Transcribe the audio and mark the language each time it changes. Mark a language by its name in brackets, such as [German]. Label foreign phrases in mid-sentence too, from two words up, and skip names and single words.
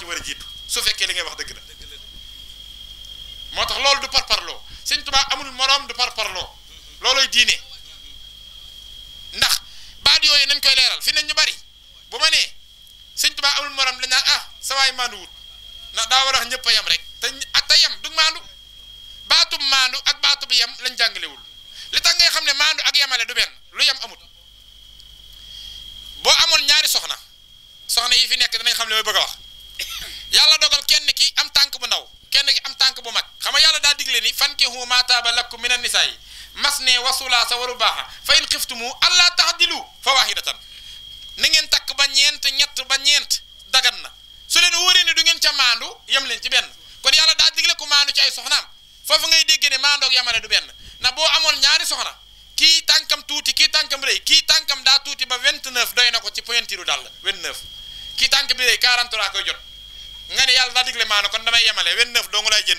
[Wolof] war a jiitu su fekkee li ngay wax dëgg la moo tax loolu du parparloo sëñ Tuubaa amul morom du parparloo looloy diine ndax baat yooyu nañ koy leeral fi ne ñu bari bu ma nee sëñ Tuubaa amul morom dañ naan ah sa waay maandu wut ndax daa war a wax ñëpp a yem rek te yem du maandu baatub maandu ak baatub yem lañ jàngalewul li tax ngay xam ne maandu ak yemale du benn lu yem amut boo amoon ñaari soxna yi fi nekk danañ xam ne may bëgg a wax yàlla dogal kenn ki am tànk bu ndaw kenn ki am tànk bu mag xam nga yàlla daa digle ni [Arabic] فانكحوا ما طاب لكم من النساء مثنى وثلاث ورباع فإن خفتم ألا تعدلوا فواحدة [Wolof] na ngeen takk ba ñett ba ñeent dagan na su leen wóoree ne du ngeen ca maandu yem leen ci benn kon yàlla daa digle ku maandu ci ay soxnaam foofu ngay dégg ne maandoog yamale du benn na boo amoon ñaari soxna kii tànkam tuuti kii tànkam rëy kii tànkam daa tuuti ba 29 doy na ko ci pointiru dal 29 kii tànk bi rëy 43 koy jot nga ne yàlla daa digle maandu kon damay yemale 29 doo nga lay jënd